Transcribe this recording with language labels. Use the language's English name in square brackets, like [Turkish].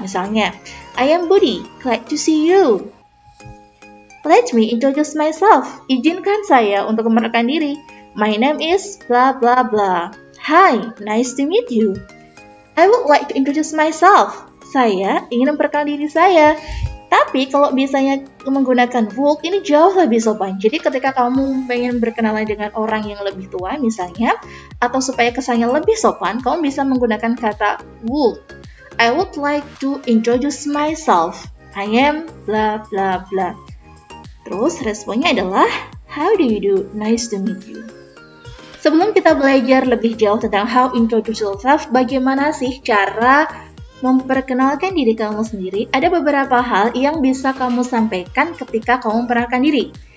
[English] Misalnya, I am Budi, glad to see you. Let me introduce myself. [Indonesian] Izinkan saya untuk memperkenalkan diri. [English] My name is blah blah blah. Hi, nice to meet you. I would like to introduce myself. [Indonesian] Saya ingin memperkenalkan diri saya. Tapi kalau biasanya menggunakan would, ini jauh lebih sopan. Jadi ketika kamu pengen berkenalan dengan orang yang lebih tua misalnya, atau supaya kesannya lebih sopan, kamu bisa menggunakan kata would. [English] I would like to introduce myself. I am blah blah blah. [Indonesian] Terus responnya adalah [English] how do you do? Nice to meet you. [Indonesian] Sebelum kita belajar lebih jauh tentang [English] how introduce yourself, [Indonesian] bagaimana sih cara memperkenalkan diri kamu sendiri, ada beberapa hal yang bisa kamu sampaikan ketika kamu memperkenalkan diri.